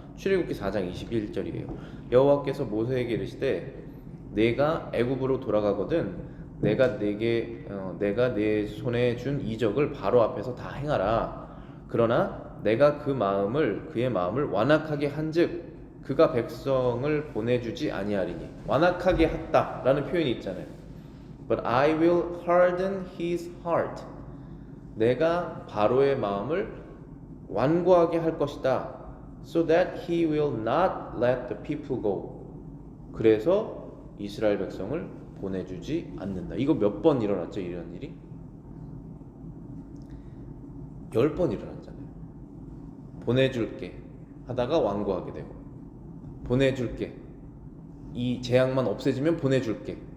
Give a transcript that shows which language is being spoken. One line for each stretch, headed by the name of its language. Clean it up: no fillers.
Korean: 출애굽기 4장 21절이에요. 여호와께서 모세에게 이르시되 내가 애굽으로 돌아가거든 내가 내 손에 준 이적을 바로 앞에서 다 행하라. 그러나 내가 그의 마음을 완악하게 한즉 그가 백성을 보내주지 아니하리니. 완악하게 했다라는 표현이 있잖아요.
English: But I will harden his heart.
Korean: 내가 바로의 마음을 완고하게 할 것이다.
English: So that he will not let the people go.
Korean: 그래서 이스라엘 백성을 보내주지 않는다. 이거 몇 번 일어났죠? 이런 일이? 10번 일어났잖아요. 보내줄게 하다가 완고하게 되고, 보내줄게, 이 재앙만 없애지면 보내줄게.